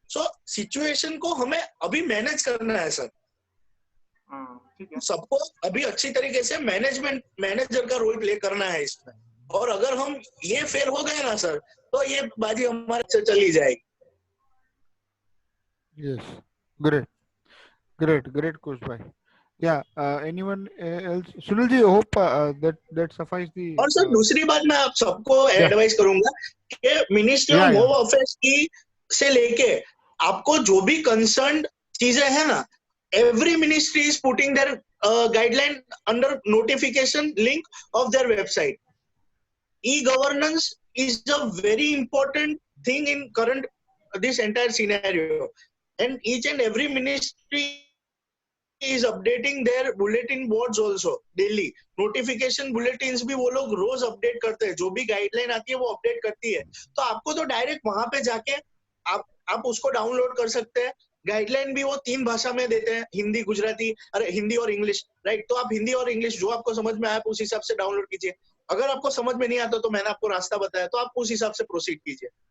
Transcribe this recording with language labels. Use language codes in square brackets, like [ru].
[hi] So situation को हमें अभी मैनेज करना है सर, सबको अभी अच्छी तरीके से मैनेजर का रोल प्ले करना है इसमें। और अगर हम ये फेल हो गए ना सर, तो ये बाजी हमारे से चली जाएगी। [en] Yes, great Kush भाई। Yeah, anyone else? Sunil ji, hope that suffice the। [hi] और सर दूसरी बात मैं आप सबको एडवाइस करूंगा कि मिनिस्ट्री ऑफ होम अफेयर्स की से लेके आपको जो भी कंसर्न चीजें है ना, [en] every ministry is putting their guideline under notification link of their website. E-governance is a very important thing in current this entire scenario, and each and every ministry is updating their bulletin boards also daily. [hi] Notification bulletins भी वो लोग रोज update करते हैं, जो भी guideline आती है वो अपडेट करती है. तो आपको तो डायरेक्ट वहां पे जाके आप उसको डाउनलोड कर सकते हैं. गाइडलाइन भी वो 3 भाषा में देते हैं, हिंदी, गुजराती, हिंदी और इंग्लिश, राइट. तो आप हिंदी और इंग्लिश जो आपको समझ में आए आप उस हिसाब से डाउनलोड कीजिए. अगर आपको समझ में नहीं आता तो मैंने आपको रास्ता बताया, तो आप उस हिसाब से प्रोसीड कीजिए.